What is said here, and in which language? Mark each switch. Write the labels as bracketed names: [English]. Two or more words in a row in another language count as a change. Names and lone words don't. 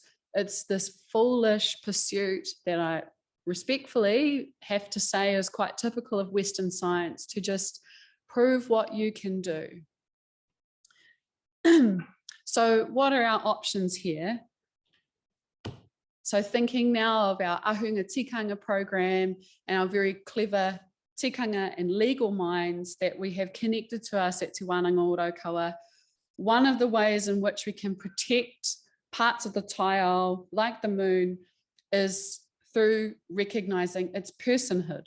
[English] It's this foolish pursuit that I respectfully have to say is quite typical of Western science, to just prove what you can do. So what are our options here? So thinking now of our [Māori] ahunga tikanga [English] program and our very clever tikanga and legal minds that we have connected to us at Te Wānanga o Raukawa, one of the ways in which we can protect parts of the Taiao, like the moon, is through recognizing its personhood.